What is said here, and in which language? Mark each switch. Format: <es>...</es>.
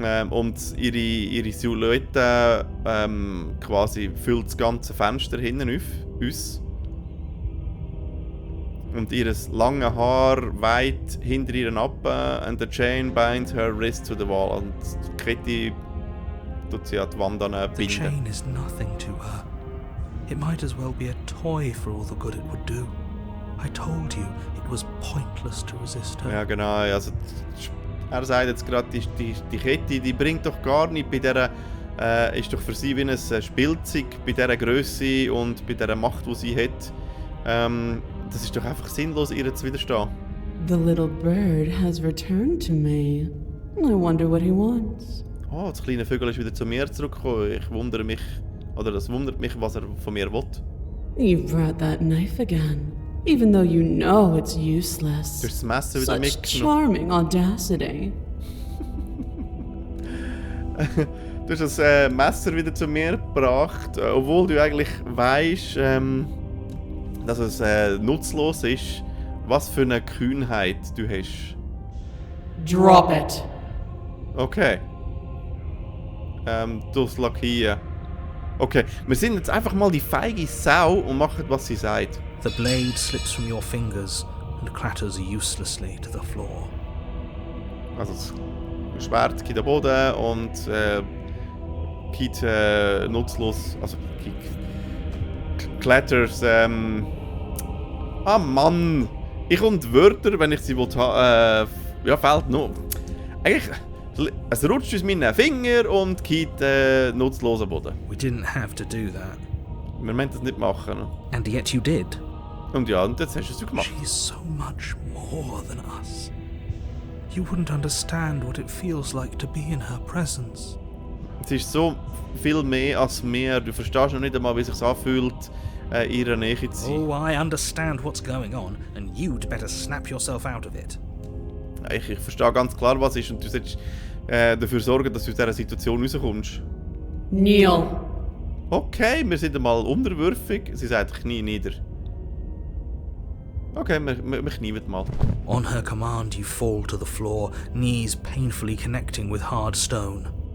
<de>Und ihre Silhouette quasi füllt das ganze Fenster hinten auf uns. Und ihr langes Haar weit hinter ihren Appen,</de> <en>and the chain binds her wrist to the wall.</en> <de>Und die Kette tut sie an die Wand binden.</de> <en>The chain is nothing to her. It might as well be a toy for all the good it would do. I told you, it was pointless to resist her.</en> <de>Ja, genau. Also, er sagt jetzt gerade, die Kette, die bringt doch gar nichts. Bei dieser, ist doch für sie wie ein Spielzeug, bei dieser Grösse und bei dieser Macht, die sie hat. Das ist doch einfach sinnlos, ihr zu widerstehen.</de> <en>The little bird has returned to me. I wonder what he wants.</en> <de>Oh, das kleine Vögel ist wieder zu mir zurückgekommen. Das wundert mich, was er von mir will.</de> <en>You brought that knife again, even though you know it's useless.</en> <de>Du hast das Messer wieder</de> <en>Such</en> <de>mitgenommen.</de> <en>charming audacity.</en> <de>Du hast das Messer wieder zu mir gebracht, obwohl du eigentlich weißt, dass es nutzlos ist. Was für eine Kühnheit du hast.</de> <en>Drop it. Okay.</en> <de>Das lag hier. Okay, wir sind jetzt einfach mal die feige Sau und machen, was sie sagt. The blade slips from your fingers and clatters uselessly to the floor. Also das Schwert geht am Boden und geht nutzlos, also klettert. Ah Mann! Ich und Wörter, wenn ich sie will ja, fehlt noch. Eigentlich, es rutscht aus meinen Fingern und geht nutzlos am Boden.</de> <en>We didn't have to do that.</en> <de>Wir müssen das nicht machen. Ne?</de> <en>And yet you did.</en> <de>Und ja, und jetzt hast du es gemacht.</de> <en>She's so much more than us. You wouldn't understand what it feels like to be in her presence.</en> <de>Es ist so viel mehr als mehr. Du verstehst noch nicht einmal, wie es sich anfühlt, in ihrer Nähe zu sein.</de> <en>Oh, I understand what's going on, and you'd better snap yourself out of it.</en> <de>Ich verstehe ganz klar, was ist, und du solltest dafür sorgen, dass du aus dieser Situation rauskommst.</de> <en>Kneel.</en> <de>Okay, wir sind einmal unterwürfig. Sie sagt Knie nieder. Okay, wir knieen mal.</de> <en>On her command, you fall to the floor, knees painfully connecting with hard stone.</en>